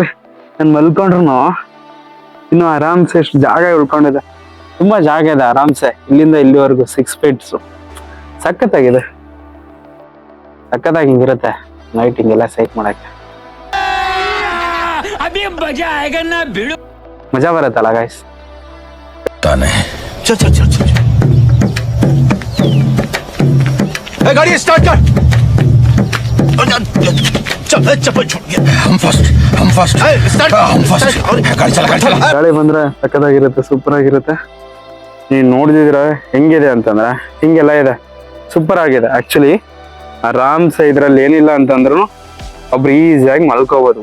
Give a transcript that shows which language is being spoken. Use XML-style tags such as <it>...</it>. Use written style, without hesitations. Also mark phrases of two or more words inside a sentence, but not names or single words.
<kn>ನಾನು ಮಲ್ಕೊಂಡ್ರು ಇನ್ನು ಆರಾಮ್ಸೆ ಎಷ್ಟು ಜಾಗ ಉಳ್ಕೊಂಡಿದೆ. ತುಂಬಾ ಜಾಗ ಇದೆ ಆರಾಮ್ಸೆ. ಇಲ್ಲಿಂದ ಇಲ್ಲಿವರೆಗೂ 6 feet. ಸಖತ್ತಾಗಿದೆ. ಸಖತ್ತಾಗಿ ಹಿಂಗಿರುತ್ತೆ ನೈಟ್ ಹಿಂಗೆಲ್ಲ ಸೈಟ್ ಮಾಡಕ್ಕೆ. ಮಜಾ ಬರುತ್ತಲ್ಲ ಗೈಸ್.</kn> <hi>गाड़ी स्टार्ट कर.</hi> <kn>ಗಾಳಿ ಬಂದ್ರೆ ಸಕ್ಕತ್ತಾಗಿರುತ್ತೆ, ಸೂಪರ್ ಆಗಿರುತ್ತೆ. ನೀವು ನೋಡಿದ್ರೆ ಹೆಂಗಿದೆ ಅಂತಂದ್ರೆ ಹಿಂಗೆಲ್ಲ ಇದೆ, ಸೂಪರ್ ಆಗಿದೆ. ಆಕ್ಚುಲಿ ಆರಾಮ್ಸೆ ಇದ್ರಲ್ಲಿ ಏನಿಲ್ಲ ಅಂತಂದ್ರು ಒಬ್ರು ಈಸಿಯಾಗಿ ಮಲ್ಕೋಬಹುದು.</kn>